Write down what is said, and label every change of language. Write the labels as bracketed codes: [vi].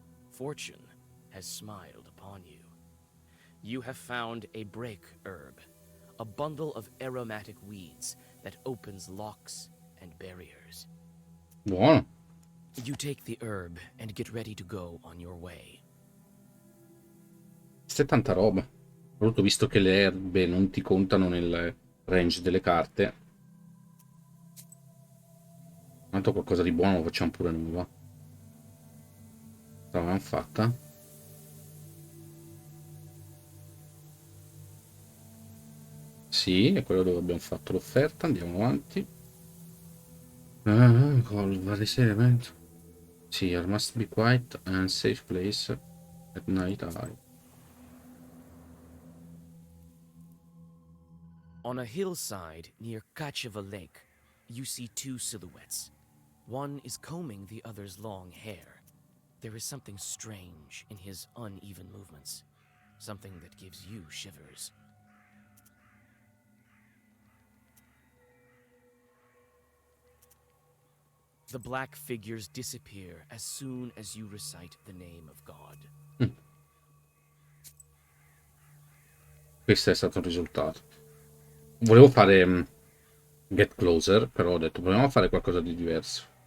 [en] Fortune has smiled upon you. You have found a break herb, a bundle of aromatic weeds that opens locks and barriers. [it] Buono. [en] You take the herb and get ready to go on your way. [it] Questa è tanta roba. Soprattutto visto che le erbe non ti contano nel range delle carte. Tanto qualcosa di buono lo facciamo pure noi, va. L'avevamo fatta. Sì, è quello dove abbiamo fatto l'offerta. Andiamo avanti. Varie elemento. [en] Sì, there must be quiet and safe place at night. On a hillside near Kacheva Lake, you see two silhouettes. One is combing the other's long hair. There is something strange in his uneven movements, something that gives you shivers. The black figures disappear as soon as you recite the name of God. [it] Questo è stato il risultato. Volevo fare Get Closer, però ho detto proviamo a fare qualcosa di diverso.